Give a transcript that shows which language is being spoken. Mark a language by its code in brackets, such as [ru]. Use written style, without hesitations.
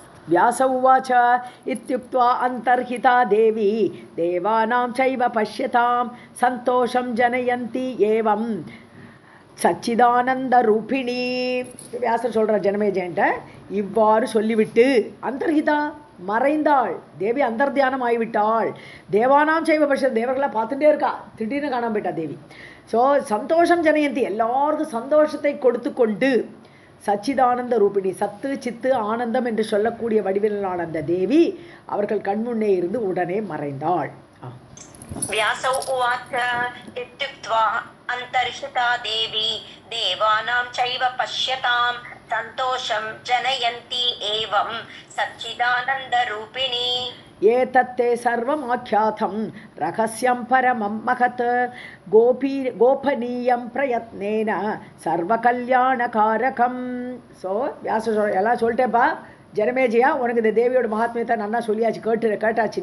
[sa] व्यास उवाच इत्युक्त्वा अन्तर्हिता देवी देवानां चैव पश्यतां सन्तोषं जनयन्ति एवं [ta] சச்சிதானந்த ரூபிணி வியாசர் சொல்கிறார் ஜனமேஜயன்ட்ட இவ்வாறு சொல்லிவிட்டு அந்தர்ஹிதா மறைந்தாள் தேவி அந்தர்தியானம் ஆகிவிட்டாள் தேவானாம் செய்வ பட்ச தேவர்களை பார்த்துட்டே இருக்கா திடீர்னு காணாம போயிட்டா தேவி ஸோ சந்தோஷம் ஜனயந்தி எல்லாருக்கும் சந்தோஷத்தை கொடுத்து கொண்டு சச்சிதானந்த ரூபிணி, சத்து சித்து ஆனந்தம் என்று சொல்லக்கூடிய வடிவிலான அந்த தேவி அவர்கள் கண்முன்னே இருந்து உடனே மறைந்தாள். [sa] व्यासौ उवाच इत्युक्त्वा अन्तर्हिता देवी देवानां चैव पश्यतां सन्तोषं जनयन्ती एवं सच्चिदानन्दरूपिणी ஏதத்தே சர்வம் ஆக்கியாதம் ரகசியம் பரமம் மகத் கோபனீயம் பிரயத்னேன சர்வ கல்யாணகாரகம். [ta] ஸோ வியாச எல்லாம் சொல்லிட்டேப்பா ஜனமேஜயா, உனக்கு இந்த தேவியோட மகாத்மியத்தை நன்னா சொல்லியாச்சு, கேட்டாச்சு.